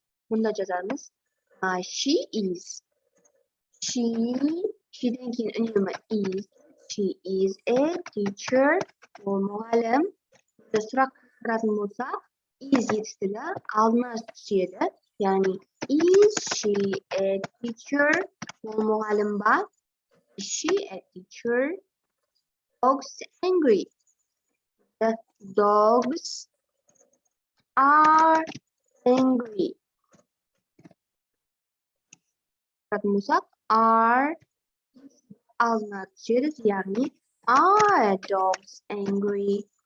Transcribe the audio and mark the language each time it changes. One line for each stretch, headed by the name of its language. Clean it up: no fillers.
Kazakh: Мұнда жазамыз.
English: She is.
Kazakh: She'ден кейін үнемі is.
English: She is a teacher.
Kazakh: Ол мұғалім. Сұрақ қаратын болсақ, is етістігі алдына түседі.
English: Яғни, is she a teacher?
Kazakh: Ол мұғалім ба?
English: Is she a teacher? Dogs angry. The dogs are angry.
Kazakh: Қаратын болсақ, are алдына түседі.
English: Яғни, are dogs angry?